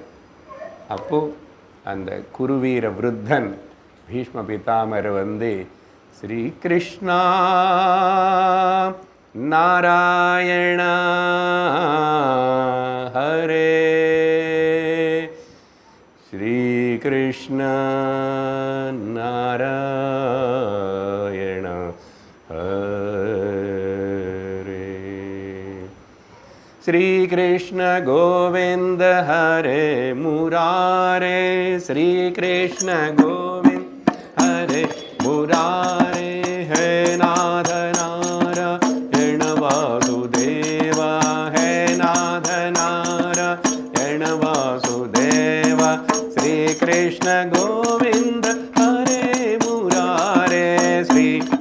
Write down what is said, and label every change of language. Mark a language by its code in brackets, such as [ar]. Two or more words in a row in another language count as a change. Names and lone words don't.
[ta] அப்போது அந்த குருவீர விருத்தன் பீஷ்ம பிதாமர் ஸ்ரீ கிருஷ்ணா நாராயண ஹரே, ஸ்ரீ கிருஷ்ண நாராயண [sa] ஹரே, श्री कृष्ण गोविंद हरे मुरारे, श्री कृष्ण गोविंद हरे मुरारे, हे नाथ नारायण वासुदेवा, हे नाथ नारायण वासुदेवा, श्री कृष्ण गोविंद हरे मुरारे, श्री